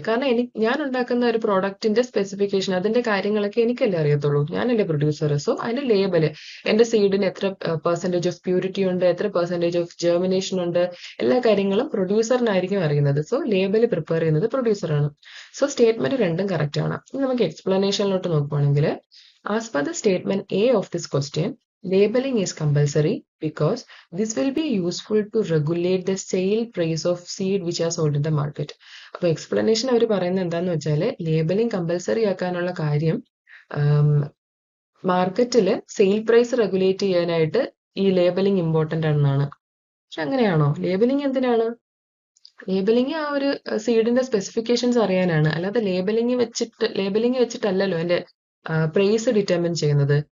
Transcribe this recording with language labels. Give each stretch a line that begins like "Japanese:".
Malayalam: കാരണം ഞാൻ ഉണ്ടാക്കുന്ന ഒരു പ്രോഡക്റ്റിന്റെ സ്പെസിഫിക്കേഷൻ അതിന്റെ കാര്യങ്ങളൊക്കെ എനിക്കല്ലേ അറിയത്തുള്ളൂ. ഞാനല്ലേ പ്രൊഡ്യൂസർ. സോ അതിന്റെ ലേബല് എന്റെ സീഡിന് എത്ര പെർസെന്റേജ് ഓഫ് പ്യൂരിറ്റി ഉണ്ട്, എത്ര പെർസെന്റേജ് ഓഫ് ജെർമിനേഷൻ ഉണ്ട്, എല്ലാ കാര്യങ്ങളും പ്രൊഡ്യൂസറിനായിരിക്കും അറിയുന്നത്. സോ ലേബല് പ്രിപ്പയർ ചെയ്യുന്നത് പ്രൊഡ്യൂസറാണ്. സോ സ്റ്റേറ്റ്മെന്റ് രണ്ടും കറക്റ്റ് ആണ്. ഇനി നമുക്ക് എക്സ്പ്ലനേഷനിലോട്ട് നോക്കുവാണെങ്കിൽ,
English: As per the statement A of this question, labeling is compulsory because this will be useful to regulate the sale price of seed which are sold in the market.
Malayalam: അപ്പൊ explanation അവർ പറയുന്നത് എന്താന്ന് വെച്ചാല് labelling compulsory ആക്കാനുള്ള കാര്യം മാർക്കറ്റിൽ sale price regulate ചെയ്യാനായിട്ട് ഈ labelling important ആണെന്നാണ്. പക്ഷെ അങ്ങനെയാണോ? ലേബലിംഗ് എന്തിനാണ്? ലേബലിംഗ് ആ ഒരു സീഡിന്റെ സ്പെസിഫിക്കേഷൻസ് അറിയാനാണ്. അല്ലാതെ ലേബലിംഗ് വെച്ചിട്ടല്ലല്ലോ അതിന്റെ പ്രൈസ് ഡിറ്റർമിൻ ചെയ്യുന്നത്.